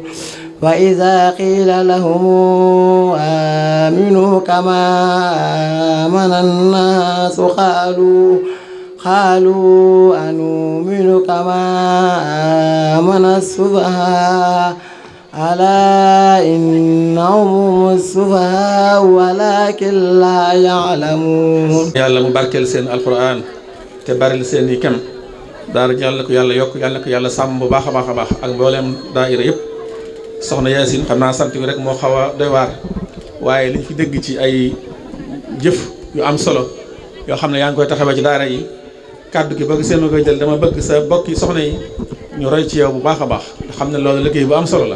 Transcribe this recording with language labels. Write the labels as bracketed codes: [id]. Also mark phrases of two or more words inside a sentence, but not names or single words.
[ar] وإذا قيل لهم آمنوا كما آمن الناس قالوا أنؤمن كما آمن السفهاء ألا إنهم هم السفهاء ولكن لا يعلمون. [wo] yàlla mu barkeel seen alquran te baril seen i kem daara yàlla ko yàlla yokk yàlla ko yàlla sàmm bu baax a baax a baax ak mboolem daayira yëpp. soxna Yaasin xam naa sant bi rek moo xaw a doy waar waaye liñ fi dégg ci ay jëf yu am solo yoo xam ne yaa ngi koy taxawee ci daara yi kàddu gi bëgg seen ma koy jël dama bëgg sa bokki soxna yi ñu roy ci yow bu baax a baax te xam ne loolu liggéey bu am solo la.